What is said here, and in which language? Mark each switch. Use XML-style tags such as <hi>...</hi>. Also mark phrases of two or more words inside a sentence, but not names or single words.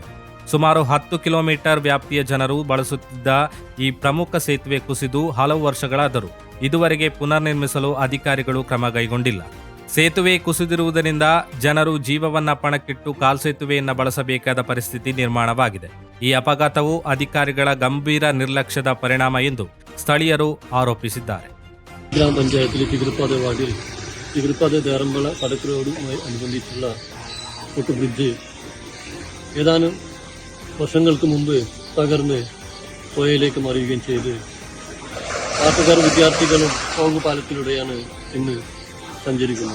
<kn>ಸುಮಾರು 10 ಕಿಲೋಮೀಟರ್ ವ್ಯಾಪ್ತಿಯ ಜನರು ಬಳಸುತ್ತಿದ್ದ ಈ ಪ್ರಮುಖ ಸೇತುವೆ ಕುಸಿದು ಹಲವು ವರ್ಷಗಳಾದರೂ ಇದುವರೆಗೆ ಪುನರ್ ನಿರ್ಮಿಸಲು ಅಧಿಕಾರಿಗಳು ಕ್ರಮ ಕೈಗೊಂಡಿಲ್ಲ. ಸೇತುವೆ ಕುಸಿದಿರುವುದರಿಂದ ಜನರು ಜೀವವನ್ನ ಪಣಕ್ಕಿಟ್ಟು ಕಾಲ್ಸೇತುವೆಯನ್ನ ಬಳಸಬೇಕಾದ ಪರಿಸ್ಥಿತಿ ನಿರ್ಮಾಣವಾಗಿದೆ. ಈ ಅಪಘಾತವು ಅಧಿಕಾರಿಗಳ ಗಂಭೀರ ನಿರ್ಲಕ್ಷ್ಯದ ಪರಿಣಾಮ ಎಂದು ಸ್ಥಳೀಯರು ಆರೋಪಿಸಿದ್ದಾರೆ.</kn> <ml>ഗ്രാമ പഞ്ചായത്തിലെ തികൃപ്പാത വാർഡിൽ തികൃപ്പാത ദേറമ്പള സടക്ക് റോഡുമായി അനുബന്ധിച്ചുള്ള</ml> <en>foot bridge</en> <ml>ഏതാനും വർഷങ്ങൾക്ക് മുമ്പ് തകർന്ന് പുഴയിലേക്ക് മറിയുകയും ചെയ്ത് നാട്ടുകാർ വിദ്യാർത്ഥികളും കോങ്ക് പാലത്തിലൂടെയാണ് ഇന്ന് സഞ്ചരിക്കുന്നത്.</ml>